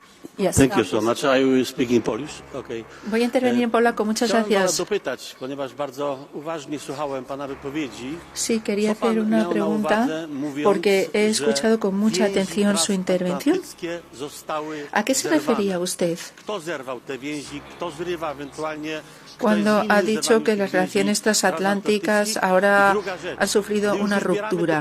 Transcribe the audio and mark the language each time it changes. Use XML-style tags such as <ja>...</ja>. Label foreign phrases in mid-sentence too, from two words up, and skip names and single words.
<en>Yes. Thank you so much. I will speak in Polish. Okay.</en> <es>Voy a intervenir en polaco. Muchas gracias.</es> <pl>Dopytać, ponieważ bardzo uważnie słuchałem pana wypowiedzi.</pl> <es>Sí, quería hacer una pregunta porque he escuchado con mucha atención su intervención. ¿A qué se refería usted cuando ha dicho que las relaciones transatlánticas ahora han sufrido una ruptura?</es>